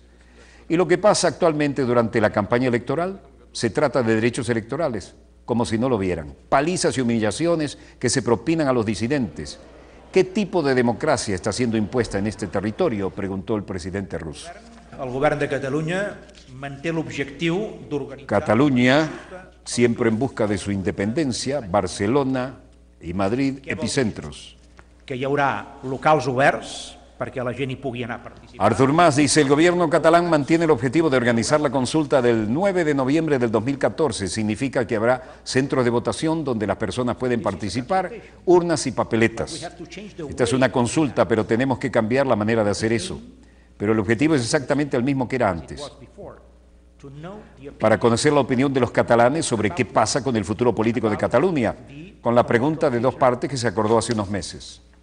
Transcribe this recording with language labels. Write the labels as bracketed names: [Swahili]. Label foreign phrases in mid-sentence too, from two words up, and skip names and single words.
[Spanish] Y lo que pasa actualmente durante la campaña electoral se trata de derechos electorales, como si no lo vieran. Palizas y humillaciones que se propinan a los disidentes. ¿Qué tipo de democracia está siendo impuesta en este territorio?, preguntó el presidente ruso. [Catalan] El govern de Catalunya manté l'objectiu d'organitzar... [Spanish] Cataluña, siempre en busca de su independencia, Barcelona y Madrid, epicentros. [Catalan] Que hi haurà locals oberts perquè la gent hi pugui anar a participar. [Spanish] Artur Mas dice: el gobierno catalán mantiene el objetivo de organizar la consulta del 9 de noviembre del 2014. Significa que habrá centros de votación donde las personas pueden participar, urnas y papeletas. Esta es una consulta, pero tenemos que cambiar la manera de hacer eso. Pero el objetivo es exactamente el mismo que era antes. Para conocer la opinión de los catalanes sobre qué pasa con el futuro político de Cataluña, con la pregunta de dos partes que se acordó hace unos meses.